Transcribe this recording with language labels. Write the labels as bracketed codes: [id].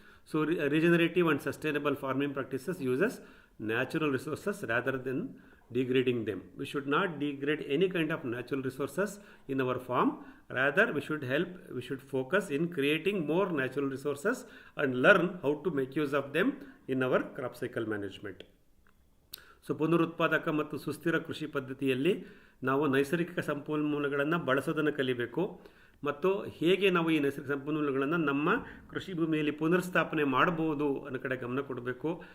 [en] So regenerative and sustainable farming practices uses natural resources rather than degrading them. We should not degrade any kind of natural resources in our farm. Rather, we should focus in creating more natural resources and learn how to make use of them in our crop cycle management. [kn] So ಪುನರುತ್ಪಾದಕ ಮತ್ತು ಸುಸ್ಥಿರ ಕೃಷಿ ಪದ್ಧತಿಯಲ್ಲಿ ನಾವು ನೈಸರ್ಗಿಕ ಸಂಪನ್ಮೂಲಗಳನ್ನು ಬಳಸೋದನ್ನು ಕಲಿಬೇಕು ಮತ್ತು ಹೇಗೆ ನಾವು ಈ ನೈಸರ್ಗಿಕ ಸಂಪನ್ಮೂಲಗಳನ್ನು ನಮ್ಮ ಕೃಷಿ ಭೂಮಿಯಲ್ಲಿ ಪುನರ್ಸ್ಥಾಪನೆ ಮಾಡಬಹುದು ಅನ್ನೋ ಕಡೆ ಗಮನ ಕೊಡಬೇಕು.